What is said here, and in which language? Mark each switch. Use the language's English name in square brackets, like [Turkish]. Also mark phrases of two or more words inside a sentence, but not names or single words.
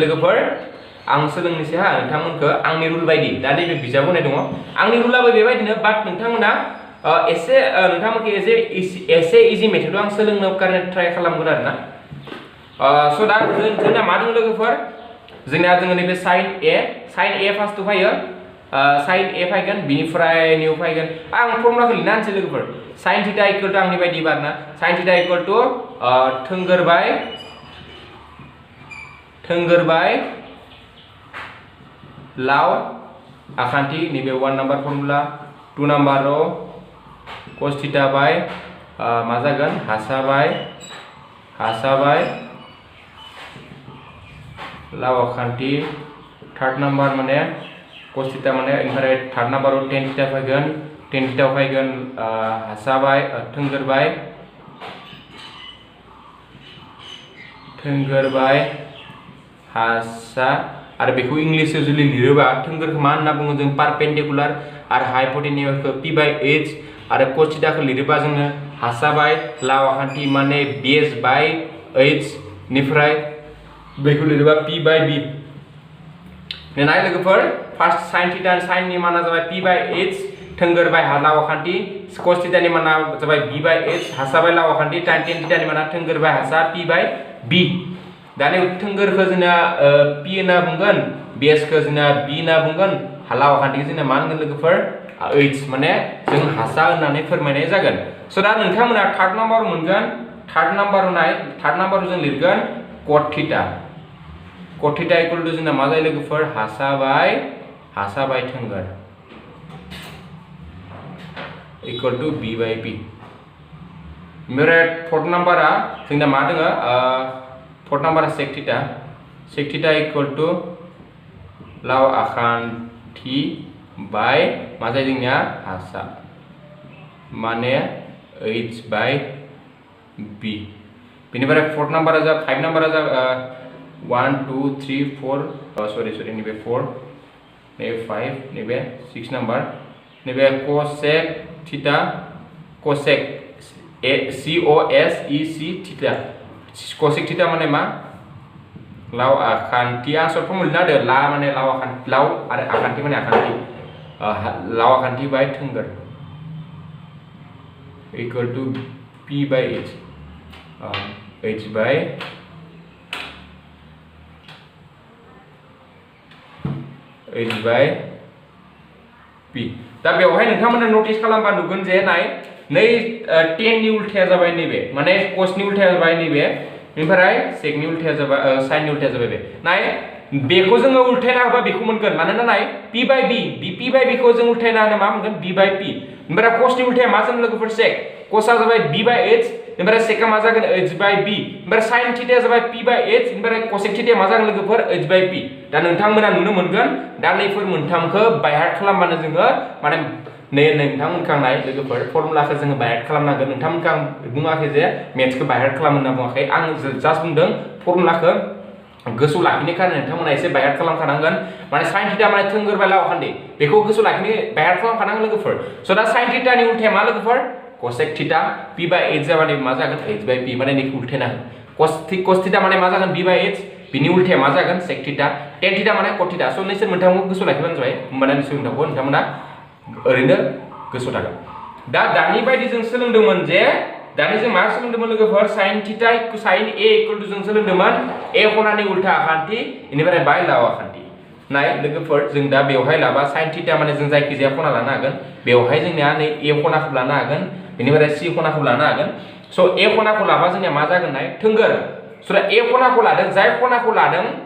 [Bodo] लोगोफोर आं सोलोंनोसै हा नोंथांमोनखौ आंनि रुल बायदि दा नैबे बिजाब होनाय दङ आंनि रुलाबो बेबायदिनो बाट नोंथांमोना नोंथांमोनखौ एसे इजि मेथडआव आं सोलोंनो कारने ट्राइ खालामगोन आरोना स' दा जोंना मा दङ लोगोफोर जोंना जोङो नैबे sin A फार्स्टआव फैयो sin A फैगोन बिनिफ्राय निउ फैगोन आं फर्मुलाखौ लिरना होनोसै लोगोफोर [English] sin θ = [Bodo] बायदि बारना sin θ = थोंगोरबाय लाव आखान्थि नैबे 1 नाम्बार फर्मुला 2 नाम्बाराव cos θ बाय मा जागोन हासाबाय लाव आखान्थि 3rd नाम्बार माने cos θ माने ओमफ्राय 3rd नाम्बाराव tan θ फैगोन हासाबाय थोंगोरबाय हासा आरो बेखौ इंलिशआव जुदि लिरोबा थोंगोरखौ मा होनना बुङो जों पारपेन्डिकुलार आरो हाइपोटेनियासखौ p/h आरो cos θ खौ लिरोबा जोङो हासाबाय लाव आखान्थि माने बेस बाय h निफ्राय बेखौ लिरोबा p/b नाय लोगोफोर फार्स्ट sin θ sin नि माना जाबाय p/h थोंगोरबाय लाव आखान्थि cos θ नि माना जाबाय b/h हासाबाय लाव आखान्थि tan θ नि माना थोंगोरबाय हासा p/b दानि थोंगोरखौ जोंना p होनना बुंगोन बेसखौ जोंना b होनना बुंगोन लाव आखान्थिखौ जोंना मा होनगोन लोगोफोर h माने जों हासा होननानै फोरमायनाय जागोन स' दा नोंथांमोना 3rd नाम्बाराव मोनगोन 3rd नाम्बाराव जों लिरगोन cot θ [English] cos theta equal to [Bodo] जोंना मा जायो लोगोफोर हासा बाय थोंगोर [English] equal to b by p [Bodo] ओमफ्राय फोर्थ नम्बरा जोंना मा दङ फोर्थ नम्बरा [English] sec theta equal to [Bodo] लाव आखान्थि बाय मा जायो जोंनिया हासा माने h by b बेनिफ्राय फोर्थ नम्बरा जा 5 नम्बरा जा 1 2 3 4 सॉरी नैबे 4 नैबे 5 नैबे 6 नम्बर नैबे [English] cosec theta cosec COSEC theta cosec theta [Bodo] माने मा लाव आखान्थि आं [English] short form [Bodo] लिरना होदो ला माने लाव आखान्थि लाव आरो आखान्थि माने आखान्थि लाव आखान्थि बाय थोंगोर [English] equal to p by h h by p [Bodo] दा बेवहाय नोंथांमोना नोटिस खालामबा नुगोन जे नाय नै 10 नि उल्थाया जाबाय नैबे माने cos नि उल्थाया जाबाय नैबे ओमफ्राय sec नि उल्थाया जाबाय sin नि उल्थाया जाबाय बे नाय बेखौ जोङो उल्थायना होबा बेखौ मोनगोन मानोना नाय [English] p by b p by b [Bodo] खौ जों उल्थायना होनो मा मोनगोन [English] b by p [Bodo] ओमफ्राय cos नि उल्थाया मा जागोन लोगोफोर sec cos आ जाबाय [English] b by h [Bodo] ओमफ्राय sec आ मा जागोन [English] h by b [Bodo] ओमफ्राय sin थीटाया जाबाय [English] p by h [Bodo] ओमफ्राय cosec थीटाया मा जागोन लोगोफोर [English] h by p [Bodo] दा नोंथांमोना नुनो मोनगोन दा नैफोर मोनथामखौ [English] by heart [Bodo] खालामबानो जोङो माने नोंथांमोनखौ आं नाय लोगोफोर फर्मुलाखौ जोङो [English] by heart [Bodo] खालामनांगोन नोंथांमोनखौ आं बुङाखै जे मेथ्सखौ [English] by heart [Bodo] खालाम होनना बुङाखै आं जास्ट बुंदों फर्मुलाखौ गोसोआव लाखिनो खारन नोंथांमोना एसे बाय हार्ट खालामखानांगोन माने [English] sin theta [Bodo] माने थोंगोर बाय लाव आखान्थि बेखौ गोसोआव लाखिनो [English] by heart [Bodo] खालामखानांगोन लोगोफोर स' दा sin थीटानि उल्थाया मा लोगोफोर cosec थीटा [English] p by h [Bodo] जाबानो मा जागोन [English] h by p [Bodo] माने निखौ उल्थायना [English] cos theta [Bodo] माने मा जागोन [English] b by h [Bodo] बिनि उल्थाया मा जागोन sec [English] theta tan theta [Bodo] माने [English] cot theta [Bodo] स' नोंसोर मोनथामखौ गोसोआव लाखिबानो जाबाय होमबाना नोंसोर मोनथामखौ नोंथांमोना ओरैनो गोसोआव थागोन दा दानि बायदि जों सोलोंदोंमोन जे दानि जों मा सोलोंदोंमोन लोगोफोर [English] sin theta sin a equal to [Bodo] जों सोलोंदोंमोन a खनानि उल्था आखान्थि इनिफ्राय बाय लाव आखान्थि नाय लोगोफोर जों दा बेवहाय लाबा [English] sin theta [Bodo] माने जों जायखि जाया खना लानो हागोन बेवहाय जोंनिया नै a खनाखौ लानो हागोन बेनिफ्राय c खनाखौ लानो हागोन स' a खनाखौ लाबा जोंनिया मा जागोन नाय थोंगोर स' दा a खनाखौ लादों जाय खनाखौ लादों